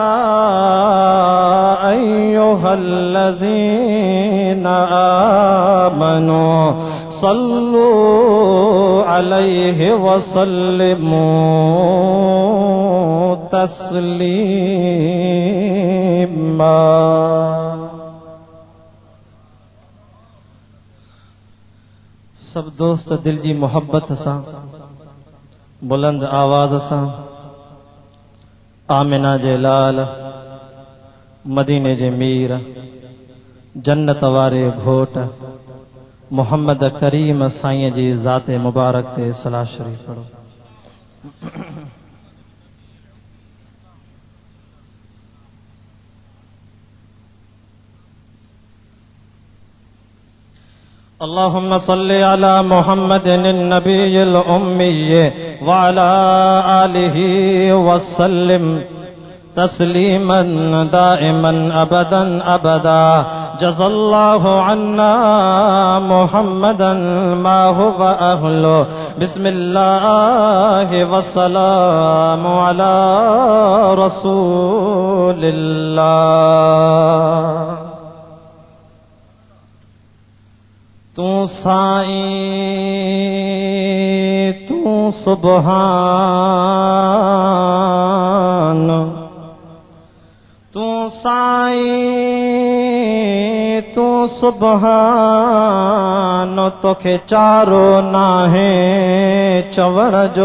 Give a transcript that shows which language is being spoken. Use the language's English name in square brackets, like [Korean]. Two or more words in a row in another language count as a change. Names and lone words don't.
[Arabic] أيها الذين آمنوا صلوا عليه وسلموا تسليما. [Sindhi] सब दोस्त दिल जी मोहब्बत सां बुलंद आवाज़ सां आमिना जे लाल मदीने जे मीर जन्नत वारे घोट मोहम्मद करीम साईं जी ज़ाते मुबारक ते सलाह शरीफ पढ़ो। [Arabic] اللهم صل على محمد النبي الأمي وعلى آله وسلم تسليما دائما أبدا أبدا. جزا الله عنا محمدا ما هو أهله. بسم الله والسلام على رسول الله. [Sindhi] तू साईं तू सुबहान तू साईं तू सुबहान तोखे चारो नाहे चवण जो।